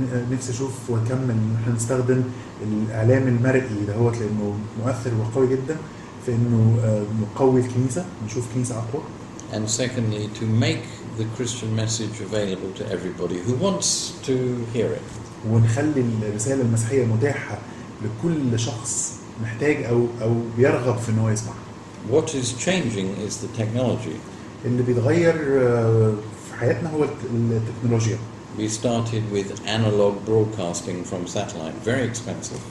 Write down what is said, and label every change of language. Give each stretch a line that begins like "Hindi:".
Arabic: نفسي اشوف واكمل ان احنا نستخدم الاعلام المرئي دهوت لانه مؤثر وقوي جدا في انه نقوي الكنيسه، نشوف كنيسه اقوى.
English: And secondly, to make the Christian message available to everybody who wants to hear it.
Arabic: ونخلي الرساله المسيحيه متاحه لكل شخص محتاج او بيرغب في ان هو يسمعها.
English: What is changing is the technology.
Arabic: اللي بيتغير في حياتنا هو التكنولوجيا.
English: We started with analog broadcasting from satellite, very expensive.